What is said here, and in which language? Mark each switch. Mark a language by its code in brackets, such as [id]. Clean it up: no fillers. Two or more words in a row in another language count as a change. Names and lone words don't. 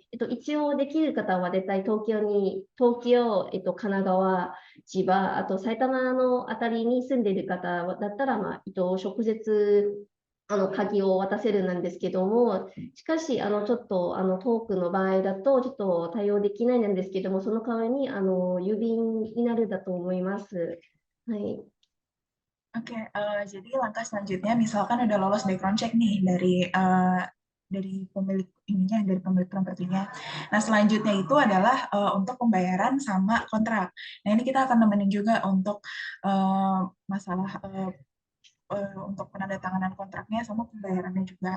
[ja] 一応できる方は絶対東京、神奈川、千葉、あと埼玉のあたりに住んでいる方だったら、直接、鍵を渡せるなんですけども、しかし、ちょっと、遠くの場合だと、ちょっと対応できないなんですけども、その代わりに、郵便になるだと思います。はい。 [id] Oke, jadi langkah selanjutnya misalkan udah lolos [en] background check [id] nih dari pemilik ininya, dari pemilik propertinya. Nah, selanjutnya itu adalah untuk pembayaran sama kontrak. Nah, ini kita akan nemenin juga untuk masalah untuk penandatanganan kontraknya sama pembayarannya juga.